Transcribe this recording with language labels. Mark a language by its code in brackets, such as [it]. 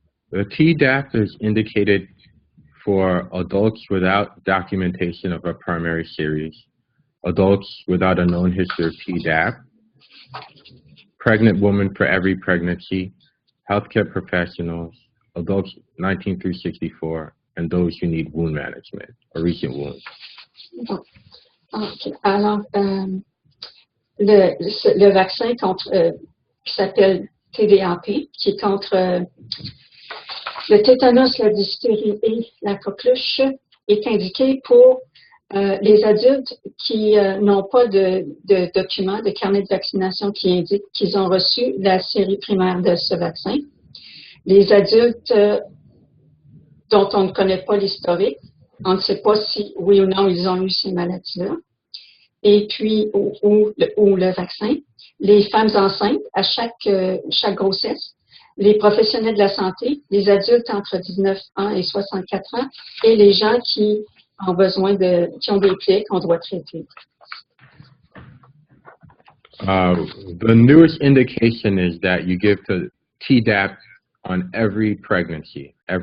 [en] The Tdap is indicated for adults without documentation of a primary series, adults without a known history of Tdap, pregnant women for every pregnancy, healthcare professionals, adults 19 through 64, and those who need wound management or recent wounds. [fr] Bon. Okay. Alors, le vaccin qui s'appelle TDAP, qui est contre le tétanos, la diphtérie et la coqueluche, est indiqué pour les adultes qui n'ont pas de document, de carnet de vaccination qui indique qu'ils ont reçu la série primaire de ce vaccin. Les adultes dont on ne connaît pas l'historique, on ne sait pas si oui ou non ils ont eu ces maladies-là. Et puis, ou le vaccin. Les femmes enceintes à chaque grossesse. Les professionnels de la santé, les adultes entre 19 ans et 64 ans, et les gens qui ont qui ont des plaies qu'on doit traiter. [en] The newest indication is that you give the Tdap on every pregnancy.